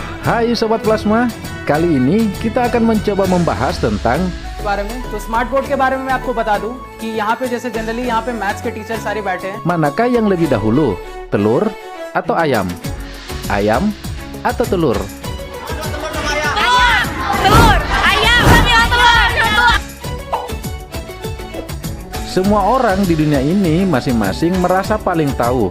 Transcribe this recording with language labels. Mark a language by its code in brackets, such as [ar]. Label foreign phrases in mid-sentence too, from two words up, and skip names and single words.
[id] Hai Sobat Plasma, kali ini kita akan mencoba membahas tentang [hi] बारे में तो [en] smart board [hi] के बारे में मैं आपको बता दूं कि यहाँ पे जैसे जनरली यहाँ पे मैथ्स के टीचर सारे बैठे हैं। [id] manakah yang lebih dahulu, telur atau ayam? Ayam atau telur? Telur, ayam, kami yang telur. Semua orang di dunia ini masing-masing merasa paling tahu.